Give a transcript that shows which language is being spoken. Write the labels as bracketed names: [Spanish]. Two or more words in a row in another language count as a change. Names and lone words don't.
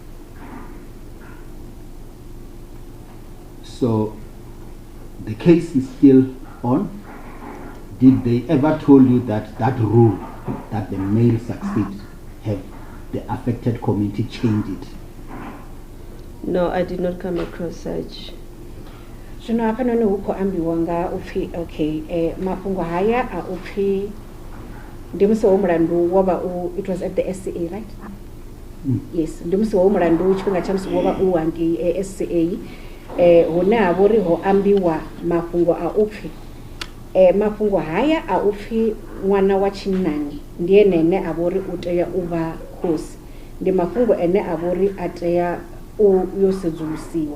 [English] So the case is still on. Did they ever told you that that rule, that the male succeeds, have the affected community change it? No, I did not come across such. [Venda] Zwino hafha noni hu khou ambiwa nga upfi okay mafhungo haya a upfi ndi musi wo mulandu wo vha [English] it was at the SCA, right? Yes, [Venda] ndi musi wo mulandu tshifhinga tsha musi wo vha u hangei SCA hune ha vha uri ho ambiwa mafhungo a upfi mafhungo haya a upfi ṅwana wa tshinnani ndi ene a vha uri u tea u vha khosi, ndi mafhungo ene a vha uri a tea yo sedzulusiwa.